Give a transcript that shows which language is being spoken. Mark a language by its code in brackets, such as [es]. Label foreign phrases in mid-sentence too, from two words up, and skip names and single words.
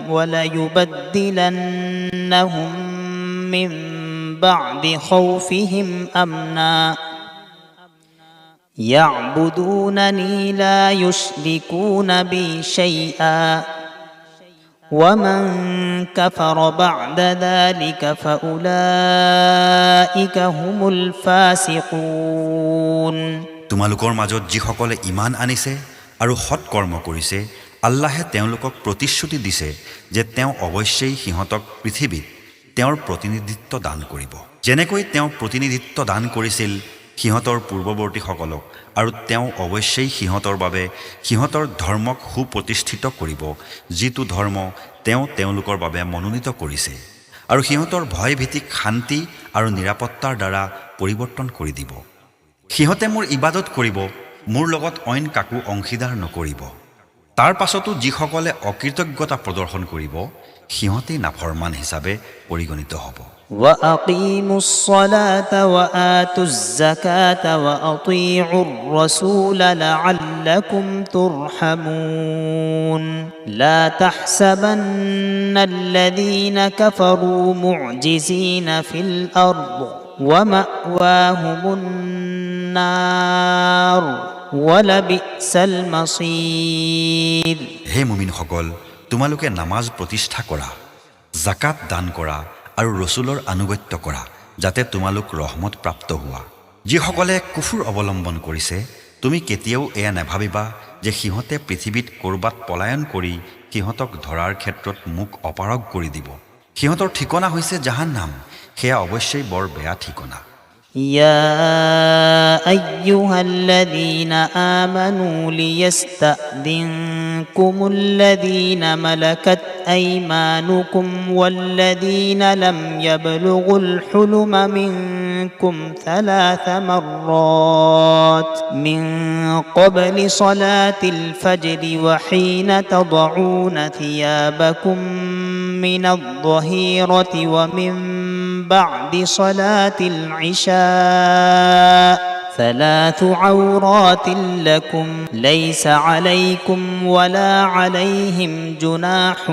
[ar] وليبدلنهم من بعد خوفهم أمنا يعبدونني لا يشركون بي شيئا ومن كفر بعد ذلك فأولئك هم الفاسقون [as] তোমালোকৰ মাজত যিসকলে ঈমান আনিছে আৰু সৎ কৰ্ম কৰিছে, আল্লাহে তেওঁলোকক প্ৰতিশ্ৰুতি দিছে যে তেওঁ অৱশ্যেই সিহঁতক পৃথিৱীত তেওঁৰ প্ৰতিনিধিত্ব দান কৰিব, যেনেকৈ তেওঁ প্ৰতিনিধিত্ব দান কৰিছিল সিহঁতৰ পূৰ্বৱৰ্তীসকলক, আৰু তেওঁ অৱশ্যেই সিহঁতৰ বাবে সিহঁতৰ ধৰ্মক সুপ্ৰতিষ্ঠিত কৰিব, যিটো ধৰ্ম তেওঁ তেওঁলোকৰ বাবে মনোনীত কৰিছে, আৰু সিহঁতৰ ভয়ভীতিক শান্তি আৰু নিৰাপত্তাৰ দ্বাৰা পৰিৱৰ্তন কৰি দিব। সিহঁতে মোৰ ইবাদত কৰিব, মোৰ লগত অইন কাকো অংশীদাৰ নকৰিব। তাৰ পাছতো যিসকলে অকৃতজ্ঞতা প্ৰদৰ্শন কৰিব সিহঁতেই নাফৰমান হিচাপে পৰিগণিত হ'ব। [ar] وأقيموا الصلاة وآتوا الزكاة وأطيعوا الرسول لعلكم ترحمون لا تحسبن الذين كفروا معجزين في الأرض ومأواهم النار ولبئس المصير [as] হে মুমিনসকল, তোমালোকে নামাজ প্ৰতিষ্ঠা কৰা, জাকাত দান কৰা আৰু ৰসুলৰ আনুগত্য কৰা, যাতে তোমালোক ৰহমত প্ৰাপ্ত হোৱা। যিসকলে কুফুৰ অৱলম্বন কৰিছে, তুমি কেতিয়াও এয়া নাভাবিবা যে সিহঁতে পৃথিৱীত ক'ৰবাত পলায়ন কৰি সিহঁতক ধৰাৰ ক্ষেত্ৰত মুখ অপাৰগ কৰি দিব। সিহঁতৰ ঠিকনা হৈছে জাহান্নাম, সেয়া অৱশ্যেই বৰ বেয়া ঠিকনা। [ar] يا أيها الذين آمنوا ليستأذنكم الذين ملكت أيمانكم والذين لم يبلغوا الحلم منكم 3 مرات من قبل صلاة الفجر وحين تضعون ثيابكم من الظهيرة ومن بعد صلاة العشاء 3 عورات لكم ليس عليكم ولا عليهم جناح